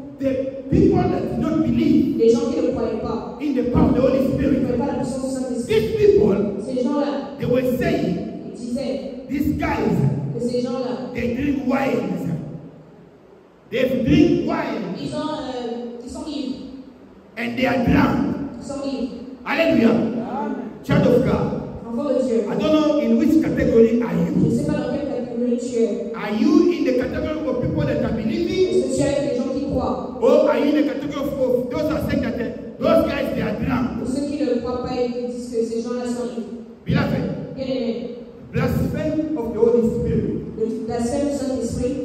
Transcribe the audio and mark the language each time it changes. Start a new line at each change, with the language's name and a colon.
English: the people that did not believe
French: des gens qui ne croyaient pas,
English: in the power of the Holy
French: qui ne
English: Spirit.
French: croyaient pas la puissance du Saint-Esprit.
English: These people,
French: Ces gens-là,
English: they were saying,
French: ils disaient
English: these guys,
French: que ces gens-là,
English: they drink wine. They drink wine
French: ils sont ivres,
English: and they are drunk.
French: ils sont ivres.
English: Hallelujah. Child of God.
French: Enfants de Dieu.
English: I don't know in which category are
French: Je
English: you.
French: ne sais pas dans quelle catégorie tu es.
English: Are you in the category of people that are believing?
French: Est-ce que tu es avec les gens qui croient?
English: Or are you in the category of those who are saying that those guys they are drunk?
French: Ou ceux qui ne croient pas et qui disent que ces gens-là sont ivres?
English: Beloved,
French: Bien-aimés,
English: blasphemy of the Holy Spirit.
French: le blasphème du Saint-Esprit,